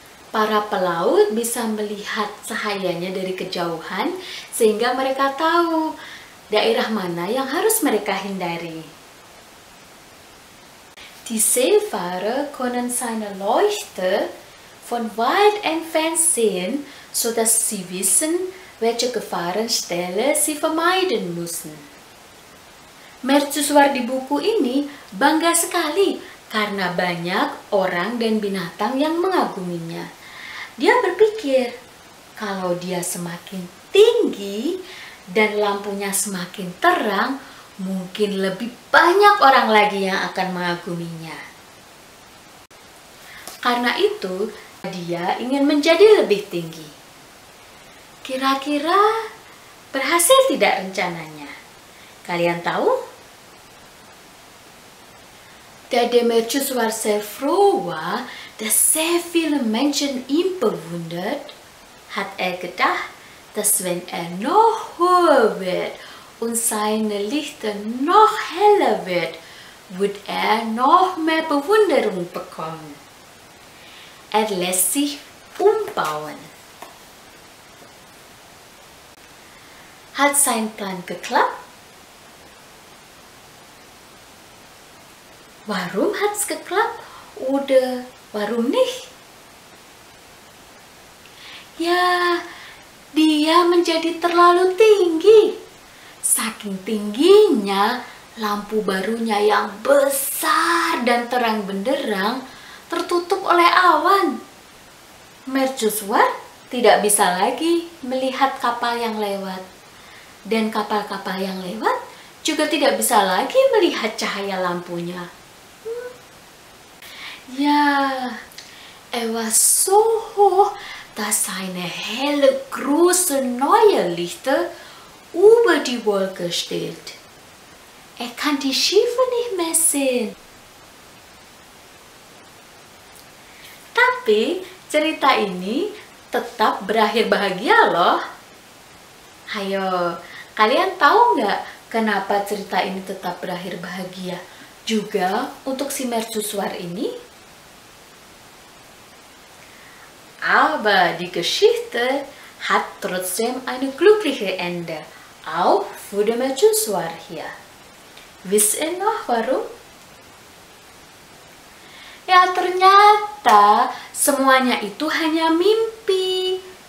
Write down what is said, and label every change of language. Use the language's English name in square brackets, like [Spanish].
[Indonesian] Para pelaut bisa melihat cahayanya dari kejauhan sehingga mereka tahu daerah mana yang harus mereka hindari. [German] Die Seefahrer können seine Leuchte von weit entfernt sehen, sodass sie wissen, welche Gefahrenstelle sie vermeiden müssen. [Indonesian] Mercusuar di buku ini bangga sekali karena banyak orang dan binatang yang mengaguminya. Dia berpikir kalau dia semakin tinggi dan lampunya semakin terang, mungkin lebih banyak orang lagi yang akan mengaguminya. Karena itu, dia ingin menjadi lebih tinggi. Kira-kira berhasil tidak rencananya? Kalian tahu? [German] Da der Mercusuar sehr froh war, dass sehr viele Menschen ihn bewundert, hat er gedacht, dass wenn er noch höher wird und seine Lichter noch heller wird er noch mehr Bewunderung bekommen. Er lässt sich umbauen. Hat sein Plan geklappt? Warum hat's geklappt oder warum nicht? [Indonesian] Ya, dia menjadi terlalu tinggi. Saking tingginya, lampu barunya yang besar dan terang benderang tertutup oleh awan. Mercusuar tidak bisa lagi melihat kapal yang lewat. Dan kapal-kapal yang lewat juga tidak bisa lagi melihat cahaya lampunya. [German] Ja, was so hoch, dass seine helle, große neue Lichter über die Wolke steht. Kann die Schiffe nicht mehr sehen. [Indonesian] Tapi cerita ini tetap berakhir bahagia loh. Hayo, kalian tahu nggak kenapa cerita ini tetap berakhir bahagia? Juga untuk si Mercusuar ini? [German] Aber die Geschichte hat trotzdem eine glückliche Ende, auch für den Mercusuar hier. Wisst ihr noch warum? [Indonesian] Ya, ternyata semuanya itu hanya mimpi.